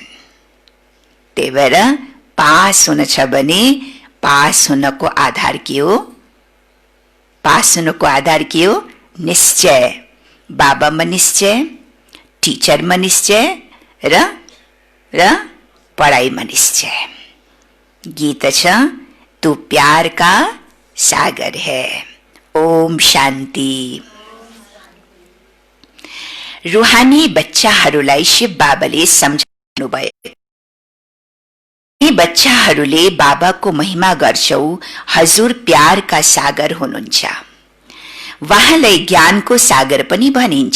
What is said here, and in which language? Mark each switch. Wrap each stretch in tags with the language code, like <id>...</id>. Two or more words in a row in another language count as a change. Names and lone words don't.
<ne>त्यही भएर पास हुन छ भने पास हुनको आधार के हो? पास हुनको आधार के हो? निश्चय। बाबामा निश्चय, टिचरमा निश्चय र पढाइमा निश्चय। गीत छ,</ne> <hi>तू प्यार का सागर है।</hi> <ne>ओम शान्ति। रूहानी बच्चाहरूलाई शिव बाबाले सम्झाउनु भयो। यी बच्चाहरूले बाबाको महिमा गर्छौ, हजुर प्यारका सागर हुनुहुन्छ। वहाँलाई ज्ञानको सागर पनि भनिन्छ।</ne>